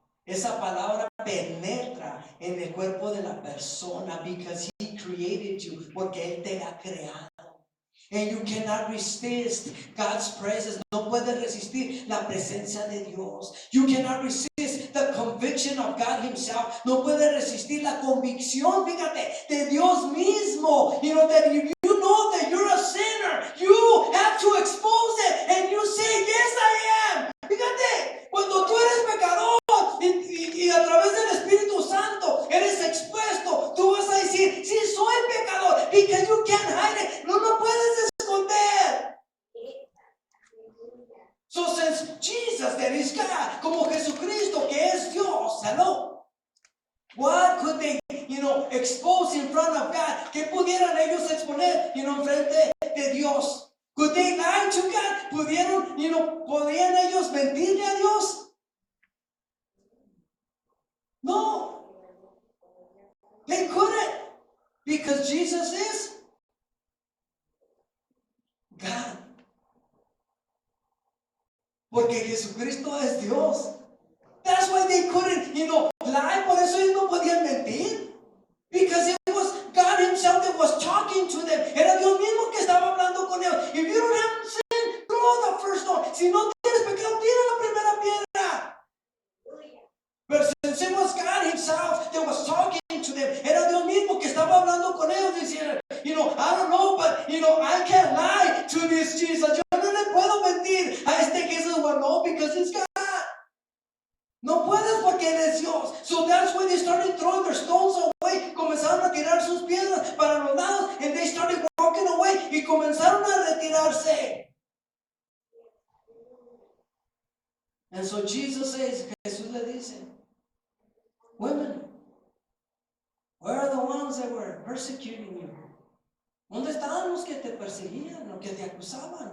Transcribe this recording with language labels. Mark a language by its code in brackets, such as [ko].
[es] Esa palabra penetra en el cuerpo de la persona [en] because he created you, [es] porque Él te ha creado. [en] And you cannot resist God's presence. [es] No puedes resistir la presencia de Dios. [en] You cannot resist the conviction of God Himself. [es] No puedes resistir la convicción, fíjate, de Dios mismo. [en] That if you know that you're a sinner, you have to expose it and you say, yes, I am. [es] Fíjate, cuando tú eres pecador y a través del Espíritu Santo eres expuesto, tú vas a decir, sí, soy pecador, [en] because you can't hide it. [es] No puedes esconder. [en] So since Jesus, that is God, [es] como Jesucristo, que es Dios, [en] hello, what could they, expose in front of God? [es] ¿Qué pudieran ellos exponer, en frente de Dios? [en] Could they lie to God? [es] ¿Podían ellos mentirle a Dios? [en] No. They couldn't. Because Jesus is God. [es] Porque Jesucristo es Dios. [en] That's why they couldn't, lie. [es] Por eso ellos no podían mentir. [en] Because it was God Himself that was talking to them. [es] Era Dios mismo que estaba hablando con ellos. [en] If you don't have sin, throw the first stone. [es] Si no tienes pecado, tira la primera piedra. [en] But since it was God Himself that was talking to them, [es] era Dios mismo que estaba hablando con ellos, [en] diciendo, I don't know, but, I can't lie to this Jesus. [es] Yo no le puedo mentir a este Jesús. [en] Well, no, because it's God. [es] No puedes porque Él es Dios. [en] So that's why they started throwing their stones away. [es] Comenzaron a tirar sus piedras para los lados, [en] and they started walking away [es] y comenzaron a retirarse. [en] And so Jesus says, [es] Jesús le dice, [en] women, where are the ones that were persecuting you? [es] ¿Dónde están los que te perseguían, los que te acusaban?